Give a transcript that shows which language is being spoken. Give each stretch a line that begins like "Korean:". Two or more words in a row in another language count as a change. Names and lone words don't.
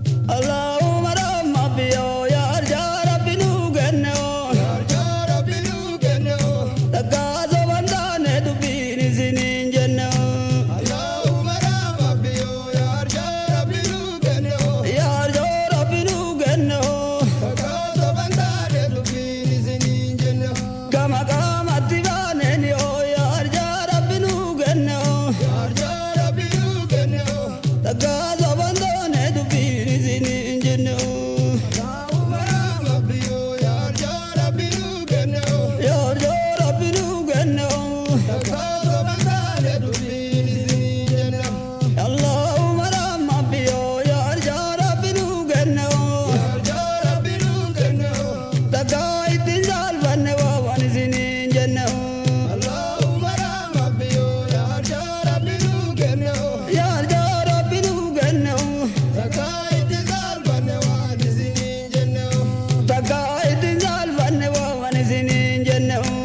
Arabic: Allahumma rahma
Oromo: biyo, ya Rabbi nu genne o. Daggaaso bandaane dubbiin isiniin jenne o. Yaar, yaa Rabbi, nuu kenne, oo. Yaar, yaa Rabbi, nuu kenne, oo. Takka soban taane, dubbiin isiniin jenne, oo. Gama gamatti baaneen, yoo, yaar, yaa Rabbi, nuu kenne, oo. Yaar, yaa Rabbi, nuu kenne, oo. Takka soban taane, dubbiin isiniin jenne, oo. Yaa Umar Rabbi, yoo, yaar, yaa Rabbi, nuu kenne, oo. Yaar, yaa Rabbi, nuu kenne, oo. Takka soban taane, dubbiin isiniin jenne, oo.
Arabic: Allahumma rahma
Oromo: biyo, ya arja Rabbi nu kenno. Ya arja Rabbi nu kenno. Takka ittiin saalfanne waa waan isiniin jenne.
Arabic: Allahumma rahma
Oromo: biyo, ya arja Rabbi nu kenno. Ya arja Rabbi nu kenno. Takka ittiin saalfanne waan isiniin Takka ittiin saalfanne waan isiniin jenne.